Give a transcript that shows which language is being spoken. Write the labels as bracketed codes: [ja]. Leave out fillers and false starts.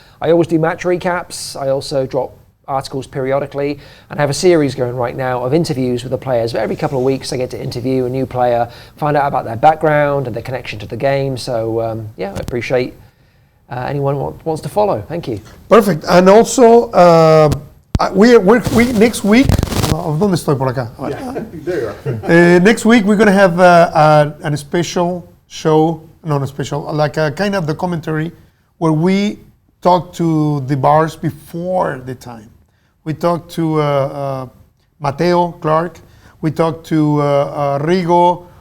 [en] I always do match recaps. I also drop articles periodically, and I have a series going right now of interviews with the players. Every couple of weeks I get to interview a new player, find out about their background and their connection to the game. So yeah, I appreciate anyone who wants to follow. Thank you. Perfect. And also, we next week, [es] ¿dónde estoy por acá? [en] Yeah, there you are. Next week we're going to have a special show, not a special, like a kind of the commentary where we talk to the bars before the time. We talked to Mateo Clark. We talked to Rigo.